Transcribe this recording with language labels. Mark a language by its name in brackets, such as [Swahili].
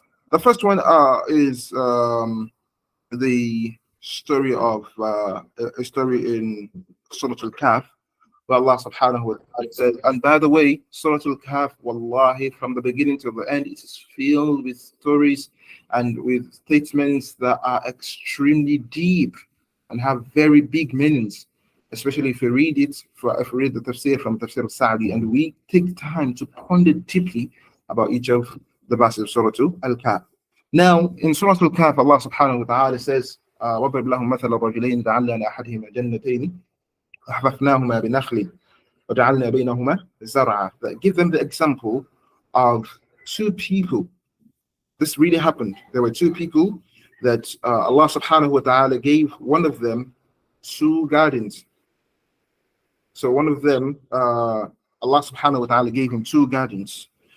[English] The first one is the story of a story in Surah Al-Kahf, where Allah subhanahu wa ta'ala said, and by the way, Surah Al-Kahf, wallahi, from the beginning to the end, it is filled with stories and with statements that are extremely deep and have very big meanings, especially if you read it, if you read the tafsir from Tafsir Sa'di, and we take time to ponder deeply about each of the verses of Surah Al-Kahf. Now, in Surah Al-Kahf, Allah subhanahu wa ta'ala says, [Arabic] وَضْرِبْ لَهُمْ مَثَلَ رَجُلَيْنِ جَعَلْنَا لِأَحَدِهِمَا جَنَّتَيْنِ وَحَفَفْنَاهُمَا بِنَخْلٍ وَجَعَلْنَا بَيْنَهُمَا زَرْعًا. [English] That give them the example of two people. This really happened. There were two people that Allah subhanahu wa ta'ala gave one of them two gardens. So one of them, Allah subhanahu wa ta'ala gave him two gardens.